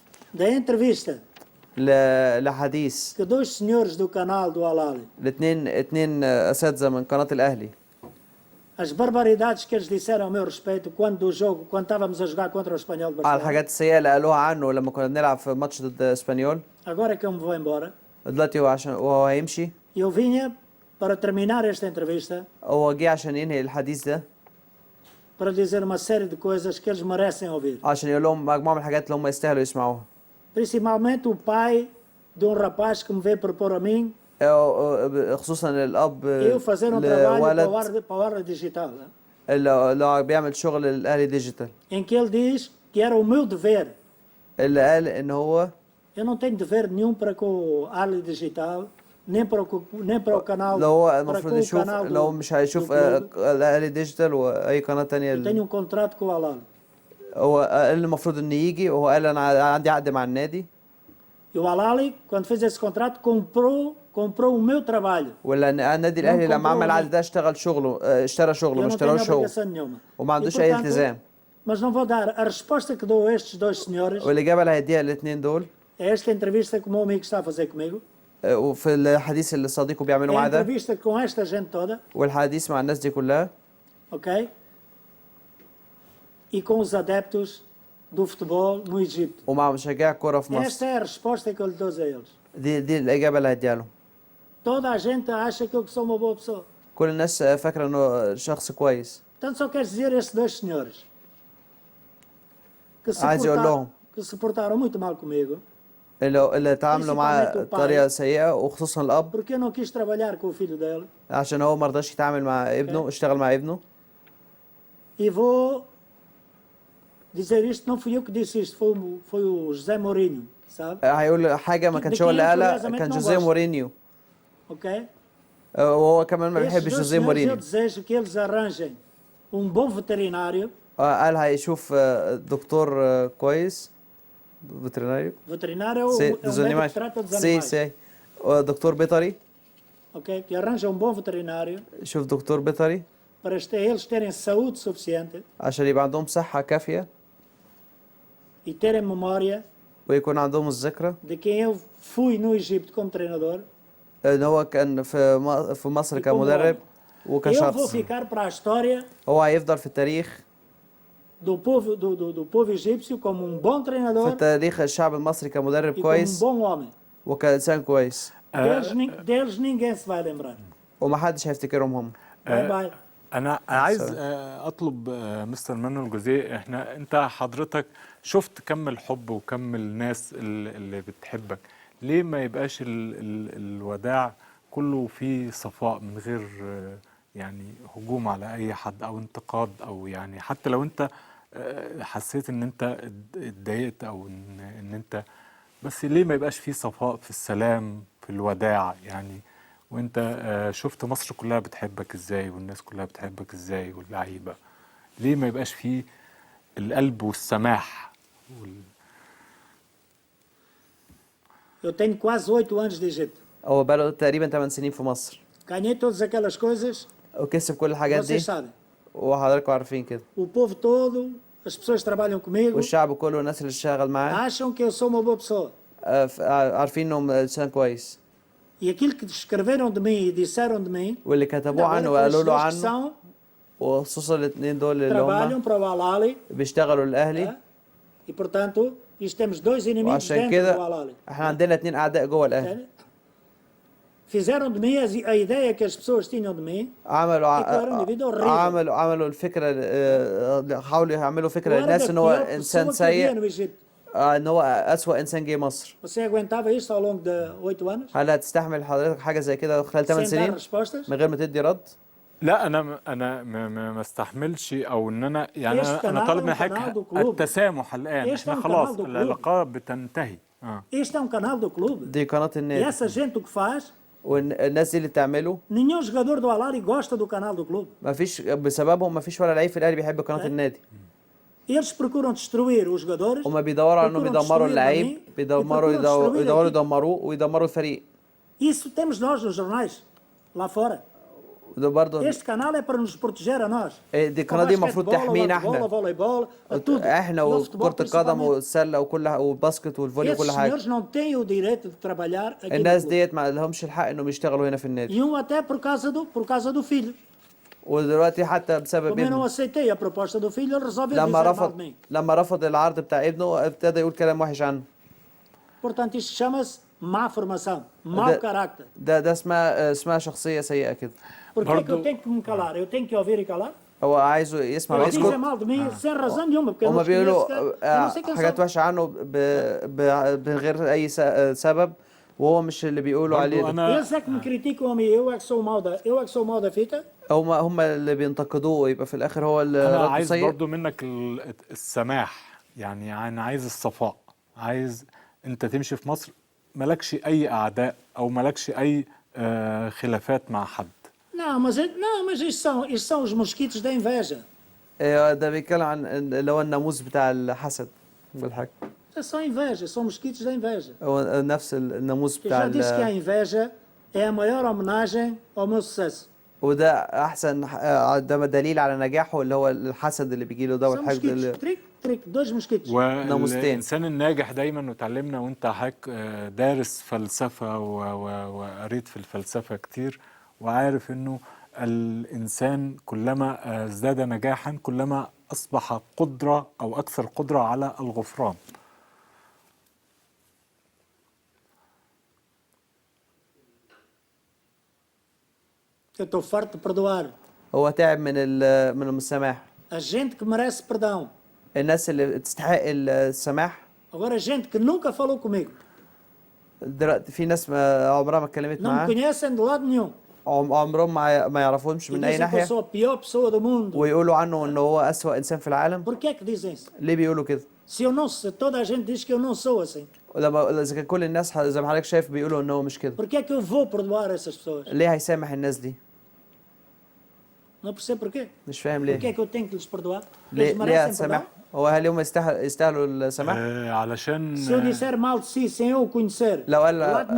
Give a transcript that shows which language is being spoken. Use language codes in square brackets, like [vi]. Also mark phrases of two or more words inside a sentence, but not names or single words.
[pt] da entrevista [ar] لحديث [pt] que dois senhores do canal do Al-Ahly, [ar] اتنين اساتذه من قناه الاهلي، [pt] as barbaridades que eles disseram a meu respeito quando o jogo, quando estávamos a jogar contra o Espanhol de [ar] على [pt] Barcelona. [ar] الحاجات السيئه اللي قالوها عنه لما كنا بنلعب في ماتش ضد اسبانيول. [pt] Agora que eu me vou embora, [ar] دلوقتي وهو هيمشي، [pt] eu vinha para terminar esta entrevista [ar] هو جه عشان ينهي الحديث ده، [pt] para dizer uma série de coisas que eles merecem ouvir. [ar] عشان يقول لهم مجموعه من الحاجات اللي هم يستاهلوا يسمعوها. [pt] Principalmente o pai de um rapaz que me veio propor a mim [ar] خصوصا الاب [pt] eu fazer um trabalho [ar] لولد [pt] para o Arla Digital, né? [ar] اللي بيعمل شغل الاهلي ديجيتال، [pt] Em que ele diz que era o meu dever. [ar] اللي قال ان هو [pt] Eu não tenho dever nenhum para com o Arla Digital, nem para o canal, [ar] لو هو [pt] para [ar] المفروض [pt] com o [ar] يشوف، [pt] canal [ar] لو مش هيشوف [pt] do clube. [ar] الاهلي ديجيتال واي قناه [pt] Eu [ar] تانية. [pt] tenho um contrato com o Al-Ahly. [ar] هو قال المفروض ان يجي، وهو قال انا عندي عقد مع النادي، [pt] E o Al-Ahly, quando fez esse contrato, comprou o meu trabalho. [ar] ولا النادي الاهلي لما عمل العقد ده اشترى شغله [pt] Eu [ar] ما [pt] não tenho [ar] اشتراهوش هو، [pt] obrigação nenhuma. [ar] وما [pt] E, [ar] عندوش اي [pt] portanto, [ar] التزام. [pt] mas não vou dar a resposta que dou a estes dois senhores. [ar] والاجابه اللي هيديها الاثنين دول [pt] É esta entrevista que o meu amigo está a fazer comigo. [ar] وفي الحديث اللي صديقه بيعمله [pt] É a [ar] معاه ده، [pt] entrevista com esta gente toda, [ar] والحديث مع الناس دي كلها، [pt] ok? E com os adeptos do futebol no Egito. [ar] ومع مشجعي الكوره في [pt] Esta [ar] مصر. [pt] é a resposta que eu lhe dou a eles. [ar] دي الاجابه اللي هيديها لهم. [pt] Toda a gente acha que eu sou uma boa pessoa. [ar] كل الناس فاكره انه شخص كويس. [pt] Portanto, só quero dizer a estes dois senhores [ar] عايز يقول لهم [pt] que se portaram muito mal comigo, [ar] اللي تعاملوا معاه بطريقه سيئه، وخصوصا الاب، [pt] porque eu não quis trabalhar com o filho dele. [ar] عشان هو ما رضاش يتعامل مع ابنه، اشتغل مع ابنه. [pt] E vou dizer isto, não fui eu que disse isto, foi o José Mourinho, sabe? [ar] هيقول حاجه ما كانش هو اللي قالها، كان جوزيه مورينيو، [pt] Ok? [ar] وهو كمان ما [pt] Estes [ar] بيحبش [pt] dois [ar] جوزيه [pt] senhores, eu [ar] مورينيو. [pt] desejo que eles arranjem um bom veterinário. [ar] قال هيشوف دكتور كويس، فيتريناريو، [pt] Veterinário é o dos médico que animais. trata dos [ar] سي [pt] animais. [ar] سي دكتور بيطري، [pt] Ok? Que arranja um bom veterinário [ar] شوف دكتور بيطري [pt] para eles terem saúde suficiente [ar] عشان يبقى عندهم صحة كافية [pt] e terem memória [ar] ويكون عندهم الذكرى [pt] de quem eu fui no Egito como treinador. [ar] ان هو كان في مصر كمدرب [pt] Eu vou [ar] وكشخص. [pt] ficar para a história [ar] هو هيفضل في التاريخ، [pt] do povo egípcio como um bom [ar] في [pt] treinador [ar] تاريخ الشعب المصري كمدرب [pt] e como um [ar] كويس [pt] bom homem. [ar] وكإنسان كويس، Deles ninguém se vai lembrar. ومحدش هيفتكرهم هم. [en] bye bye. [ar] انا عايز اطلب مستر مانويل جوزيه، انت حضرتك شفت كم الحب وكم الناس اللي بتحبك، ليه ما يبقاش الوداع كله فيه صفاء من غير يعني هجوم على اي حد او انتقاد، او يعني حتى لو انت حسيت ان انت اتضايقت او ان انت، بس ليه ما يبقاش فيه صفاء في السلام في الوداع يعني؟ وانت شفت مصر كلها بتحبك ازاي والناس كلها بتحبك ازاي واللعيبه، ليه ما يبقاش فيه القلب والسماح [pt] Eu tenho quase 8 anos de Egito. [ar] هو بقاله تقريبا 8 سنين في مصر، [pt] Ganhei todas aquelas coisas, [ar] وكسب كل الحاجات [pt] vocês [ar] دي، [pt] sabem. [ar] وحضراتكم عارفين كده، [pt] O povo todo, as pessoas que trabalham comigo, [ar] والشعب كله والناس اللي اشتغل معاه [pt] acham que eu sou uma boa pessoa. [ar] عارفين انهم انسان كويس، [pt] E aquilo que escreveram de mim e disseram de mim, [ar] واللي [pt] ainda [ar] كتبوه [pt] agora [ar] عنه [pt] com [ar] وقالوا [pt] estes [ar] له [pt] dois que [ar] عنه، [pt] são, [ar] وخصوصا الاثنين دول اللي هم [pt] trabalham para o Al-Ahly, [ar] بيشتغلوا الاهلي. [pt] e portanto, isto temos dois inimigos [ar] وعشان [pt] dentro do [ar] كده [pt] Al-Ahly. [ar] احنا عندنا 2 اعداء جوه الاهلي. [pt] Fizeram de mim a ideia que as pessoas tinham de mim, [ar] عملوا الفكره، حاولوا يعملوا فكره [pt] eu era [ar] للناس [pt] da [ar] ان هو [pt] pior [ar] انسان [pt] pessoa que havia [ar] سيء، [pt] no Egito. [ar] ان هو اسوأ انسان جه مصر. [pt] Você aguentava isto ao longo de 8 anos? [ar] هل هتستحمل حضرتك حاجه زي كده خلال 8 [pt] Sem dar [ar] سنين [pt] respostas? [ar] من غير ما تدي رد؟ لا انا ما استحملش، او ان انا يعني انا [pt] canal [ar] طالب [pt] é [ar] من [pt] um canal [ar] حضرتك [pt] do clube. [ar] التسامح الان، احنا خلاص العلاقه بتنتهي. [pt] Este é um canal do clube. [ar] دي قناه [pt] E [ar] النادي، [pt] essa gente o que faz, [ar] والناس دي اللي بتعمله [pt] nenhum jogador do Al-Ahly gosta do canal do clube. [ar] ما فيش بسببهم، ما فيش ولا لعيب في الاهلي بيحب قناه النادي. [pt] Eles procuram destruir os jogadores. [ar] هما بيدوروا على انهم يدمروا اللعيب، يدمروه ويدمروا الفريق. [pt] Isso temos nós nos jornais, lá fora. [ar] وده برضه [pt] Este canal é para nos proteger a nós. [ar] دي [pt] Ao [ar] القناة دي المفروض [pt] basquetebol, ao [ar] تحمينا [pt] handebol, ao [ar] احنا، [pt] voleibol, a tudo. [ar] احنا [pt] E ao futebol [ar] وكرة القدم [pt] principalmente. [ar] والسلة وكل والباسكت والفولي [pt] Esses [ar] وكل حاجة. [pt] senhores não têm o direito de trabalhar aqui no [ar] الناس [pt] clube. [ar] ديت ما لهمش الحق انهم يشتغلوا هنا في النادي. [pt] E um até por causa do filho. [ar] ودلوقتي حتى بسبب [pt] Como eu não [ar] ابنه [pt] aceitei a proposta do filho, ele resolveu [ar] لما [pt] dizer mal de [ar] رفض [pt] mim. [ar] لما رفض العرض بتاع ابنه ابتدى يقول كلام وحش عنه. [pt] Portanto, isto chama-se má formação, mau [ar] ده [pt] carácter. [ar] ده اسمها شخصية سيئة كده. [pt] Por que é que eu [ar] برضو- [pt] tenho que me calar? Eu tenho que ouvir e calar? [ar] هو عايزه يسمع [pt] Eles dizem [ar] ويسكت. [pt] mal de mim sem razão nenhuma, porque eu não [ar] هما [pt] os conheço, [ar] بيقولوا [pt] eu não sei quem [ar] حاجات [pt] são. [ar] وحشة عنه من غير أي سبب، وهو مش اللي بيقولوا برضو عليه ده. انا [pt] Eles é que me criticam a mim, eu é que sou o mau da fita. [ar] هما اللي بينتقدوه، ويبقى في الآخر هو اللي انا رده عايز سيء. برضو منك السماح، يعني انا عايز الصفاء، عايز انت تمشي في مصر مالكش اي اعداء او مالكش اي خلافات مع حد. [pt] Não, mas isto são os mosquitos da inveja. [ar] ده بيتكلم عن اللي هو الناموس بتاع الحسد بالحاجة. [pt] É só inveja, são mosquitos da inveja. [ar] هو نفس الناموس [pt] Eu [ar] بتاع [pt] já disse que a inveja é a maior homenagem ao meu sucesso. [ar] وده أحسن ده دليل على نجاحه، اللي هو الحسد اللي بيجيله ده [pt] São [ar] والحقد [pt] mosquitos, trick, dois mosquitos. [ar] ناموستين. والإنسان الناجح دايما، وتعلمنا وانت حضرتك دارس فلسفة وقريت في الفلسفة كتير، وعارف انه الإنسان كلما ازداد نجاحا كلما أصبح قدرة أو أكثر قدرة على الغفران. [pt] Eu estou farto de perdoar. [ar] هو تعب من السماح. [pt] A gente que merece perdão. [ar] الناس اللي تستحق السماح. [pt] Agora, gente que nunca falou comigo, [ar] دلوقتي في ناس عمرها ما اتكلمت [pt] não me [ar] معاه، [pt] conhecem de lado nenhum. [ar] عمرهم ما يعرفهمش [pt] E [ar] من أي [pt] dizem que eu [ar] ناحية، [pt] sou a pior pessoa do mundo. [ar] ويقولوا عنه إن هو أسوأ إنسان في العالم. [pt] Por que é que dizem isso? [ar] ليه بيقولوا كده؟ [pt] Se toda a gente diz que eu não sou assim, [ar] إذا كان كل الناس زي ما حضرتك شايف بيقولوا إن هو مش كده، [pt] por que é que eu vou perdoar essas pessoas? [ar] ليه هيسامح الناس دي؟ [pt] Não percebo porquê. [ar] مش فاهم [pt] Por que é [ar] ليه. [pt] que eu tenho que lhes perdoar? [ar] ليه Eles ليه [pt] merecem [ar] هتسامح؟ [pt] perdão? [ar] هو هل هم يستاهلوا السماح؟ علشان [pt] Se eu disser mal de si sem eu o conhecer, de lado nenhum,